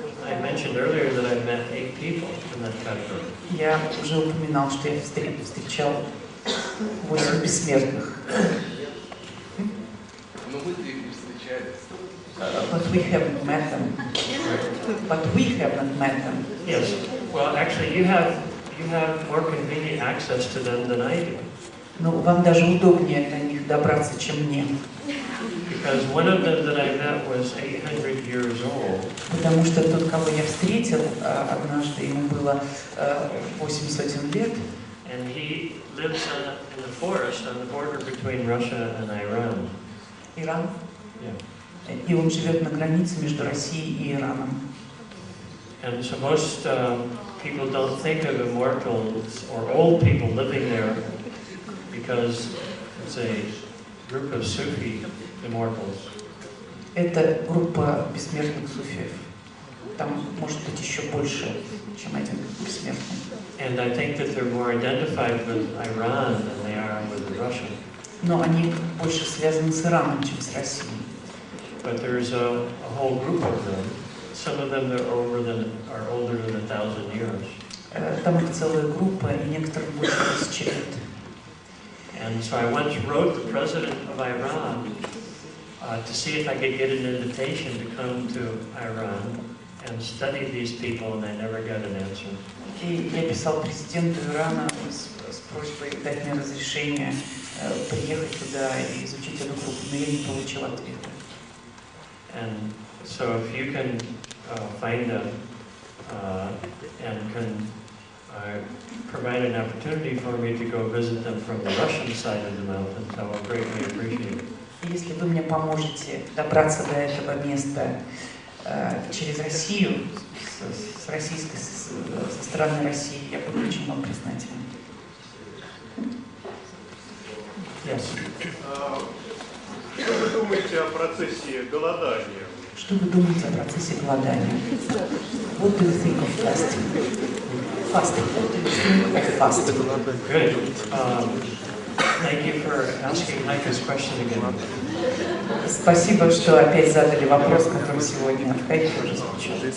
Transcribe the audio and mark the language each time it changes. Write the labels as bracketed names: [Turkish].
[English] I mentioned earlier that I met 8 people in that category. [Russian] Я уже упоминал, что я встречал 8 бессмертных. Но мы-то их не встречали. [English] But we haven't met them. But we haven't met them. Yes. Well, actually, you have more convenient access to them than I do. [Russian] Но вам даже удобнее до них добраться, чем мне. [English] Because one of them that I met was 800 years old. [Russian] Потому что тот, кого я встретил однажды, ему было 800 лет. [English] And he lives in the forest on the border between Russia and Iran. [Russian] Иран. [English] Yeah. [Russian] И он живет на границе между Россией и Ираном. [English] And so most people don't think of immortals or old people living there because it's a group of Sufi immortals. [Russian] Это группа бессмертных суфиев. Там может быть еще больше, чем один бессмертный. [English] And I think that they're more identified with Iran than they are with Russia. [Russian] Но они больше связаны с Ираном, чем с Россией. [English] But there's a whole group of them. Some of them are older than 1,000 years. [Russian] Там их целая группа, и некоторым больше 1000 лет. [English] And so I once wrote the president of Iran to see if I could get an invitation to come to Iran and study these people, and I never got an answer. [Russian] И я писал президенту Ирана с просьбой дать мне разрешение приехать туда и изучить эту группу, но я не получил ответа. [English] And so if you can find them and can provide an opportunity for me to go visit them from the Russian side of the mountains, I will greatly appreciate it. [Russian] Если вы мне поможете добраться до этого места через Россию, со стороны России, я буду очень вам признателен. [English] Yes. [Russian] Что вы думаете о процессе голодания? Что вы думаете о процессе голодания? [English] What do you think of fasting? Fasting. What do you think of fasting? Good. Thank you for asking Heike's question again. [Russian] Спасибо, что опять задали вопрос, который сегодня Хайке уже звучал.